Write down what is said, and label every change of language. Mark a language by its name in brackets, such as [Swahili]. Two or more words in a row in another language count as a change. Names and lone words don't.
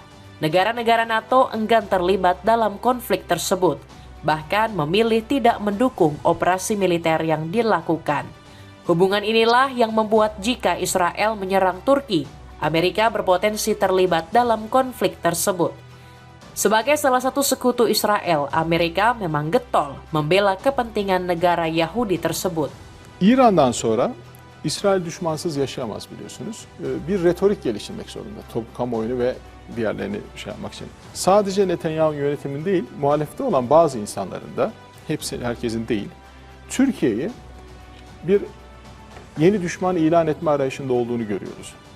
[Indonesian] Negara-negara NATO enggan terlibat dalam konflik tersebut, bahkan memilih tidak mendukung operasi militer yang dilakukan. Hubungan inilah yang membuat jika Israel menyerang Turki, Amerika berpotensi terlibat dalam konflik tersebut. Sebagai salah satu sekutu Israel, Amerika memang getol membela kepentingan negara Yahudi tersebut. [Turkish] İran'dan sonra İsrail düşmansız yaşayamaz biliyorsunuz. Bir retorik geliştirmek zorunda kamuoyunu ve diğerlerini şey yapmak için. Sadece Netanyahu yönetiminin değil, muhalefette olan bazı insanların da, herkesin değil, Türkiye'yi bir yeni düşman ilan etme arayışında olduğunu görüyoruz.